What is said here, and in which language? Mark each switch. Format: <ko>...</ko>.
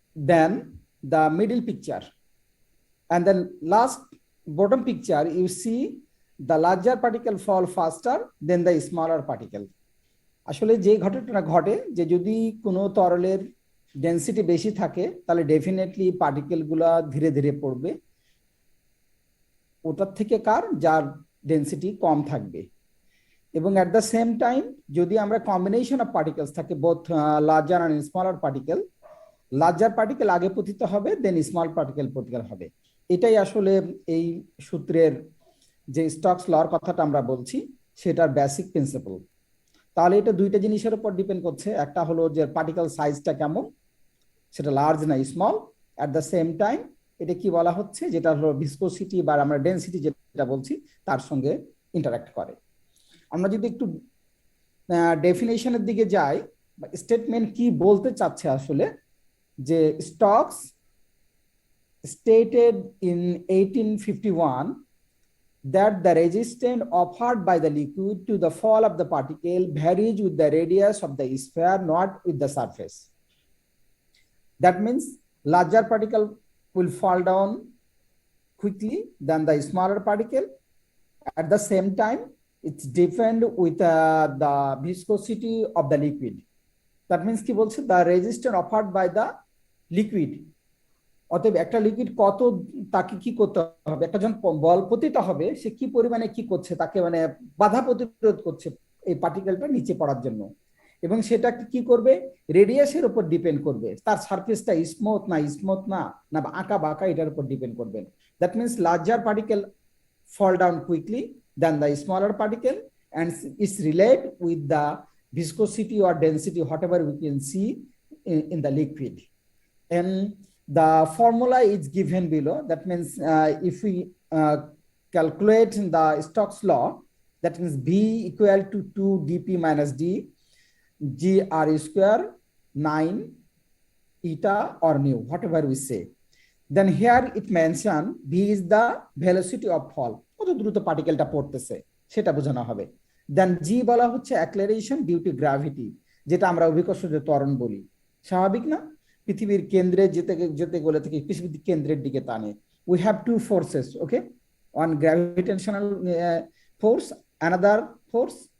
<en>Then the middle picture and the last bottom picture, you see the larger particle fall faster than the smaller particle.</en> <bn>আসলে যে ঘটনাটা ঘটে যে যদি কোনো তরলের ডেনসিটি বেশি থাকে তাহলে ডেফিনেটলি পার্টিকেলগুলো ধীরে ধীরে পড়বে ওটার থেকে কার যার ডেনসিটি কম থাকবে। এবং</bn> <en>at the same time</en> <bn>যদি আমরা কম্বিনেশন অফ পার্টিকেলস থাকে both larger and smaller particle, larger particle আগে পতিত হবে, দেন স্মল পার্টিকেল পতিত হবে। এটাই আসলে এই সূত্রের যে স্টকস লর কথাটা আমরা বলছি সেটার বেসিক প্রিন্সিপল। তাহলে এটা দুইটা জিনিসের উপর ডিপেন্ড করছে, একটা হলো যে পার্টিকেল সাইজটা কেমন, সেটা লার্জ না small,</bn> <en>at the same time</en> <bn>এটা কি বলা হচ্ছে, যেটা হলো ভিসকোসিটি বা আমরা ডেনসিটি যেটা বলছি তার সঙ্গে ইন্টারাক্ট করে। আমরা যদি একটু ডেফিনেশনের দিকে যাই, স্টেটমেন্ট কি বলতে চাচ্ছে আসলে, যে stocks</bn> <en>stated in 1851 that the resistance offered by the liquid to the fall of the particle varies with the radius of the sphere, not with the surface. That means larger particle will fall down quickly than the smaller particle. At the same time, it's depend with the viscosity of the liquid. That means</en> <bn>কি বলছে,</bn> <en>the resistance offered by the liquid,</en> <bn>অতএব একটা liquid কত, তাকে কি করতে হবে, একটা যখন বল প্রতিটা হবে, সে কি পরিমাণে কি করছে, তাকে মানে বাধা প্রতিরোধ করছে এই পার্টিকেলটা নিচে পড়ার জন্য, এবং সেটা কি করবে, রেডিয়াসের উপর ডিপেন্ড করবে, তার সারফেসটা স্মুথ না না আঁকা বাঁকা, এটার উপর ডিপেন্ড করবে।</bn> <en>That means larger particle fall down quickly than the smaller particle, and it's relate with the viscosity or density, whatever we can see in the liquid. And the formula is given below. That means if we calculate the Stokes law, that means B equal to 2 dp minus d g r square 9 eta or nu, whatever we say. Then here it mentioned V is the velocity of fall,</en> <bn>কত দ্রুত পার্টিকেলটা পড়তেছে সেটা বোঝানো হবে। দেন জি বলা হচ্ছে</bn> <en>acceleration due to gravity,</en> <bn>যেটা আমরা অভিকর্ষজ ত্বরণ বলি। স্বাভাবিক না, পৃথিবীর কেন্দ্রে যেতে যেতে গেলে থেকে পৃথিবীর কেন্দ্রের দিকে টানে।</bn> <en>We have two forces, okay, one gravitational force, another force.</en>